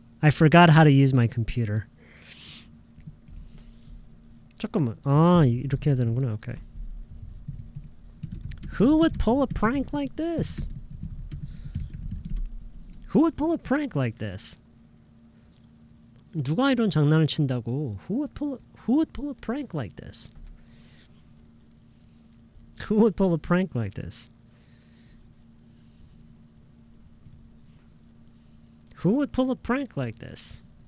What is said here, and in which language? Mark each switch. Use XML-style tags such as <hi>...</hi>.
<en>I forgot how to use my computer.</en> <ko>잠깐만. 이렇게 해야 되는구나. Okay.</ko> <en>Who would pull a prank like this? Who would pull a prank like this?</en> <ko>누가 이런 장난을 친다고?</ko> <en>Who would pull a prank like this? Who would pull a prank like this? Who would pull a prank like this?</en>